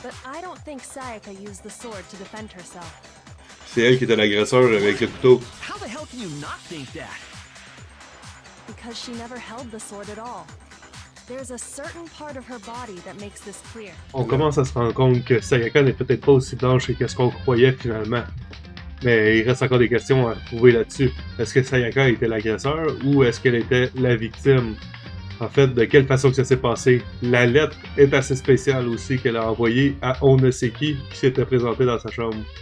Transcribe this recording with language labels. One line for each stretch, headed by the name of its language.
English: but I don't think Sayaka used the sword to defend herself.
French: C'est elle qui était l'agresseur avec le couteau.
English: How the hell can you not think that? Because she never held the sword at all. There's a certain part of her body that makes this clear.
French: On commence à se rendre compte que Sayaka n'est peut-être pas aussi blanche que ce qu'on croyait finalement. Mais il reste encore des questions à trouver là-dessus. Est-ce que Sayaka était l'agresseur ou est-ce qu'elle était la victime? En fait, de quelle façon que ça s'est passé? La lettre est assez spéciale aussi qu'elle a envoyée à on ne sait qui s'était présenté dans sa chambre.